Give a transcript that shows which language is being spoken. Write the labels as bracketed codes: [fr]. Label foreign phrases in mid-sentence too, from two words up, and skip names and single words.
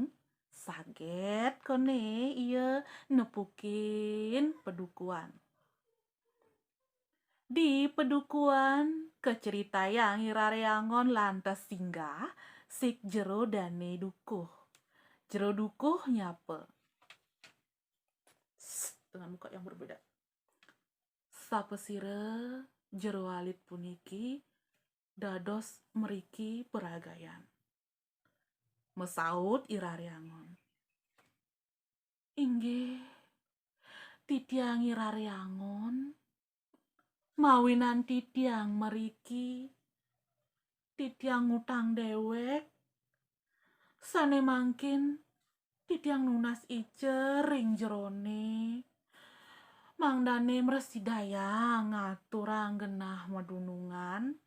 [ban] Saget kone iya nepukin pedukuan. Di pedukuan keceritayang irareangon lantas singgah sik jero dane dukuh. Jero dukuh nyape. [id] Dengan muka yang berbeda. [ban] Sapesire jero alit puniki dados meriki peragayan. Mesaut irareangon. Inggih, titiang irareangon mawinan titiang meriki titiang ngutang dewek sane mangkin titiang nunas ice ring jerone mangdane mresidaya ngaturang genah madunungan.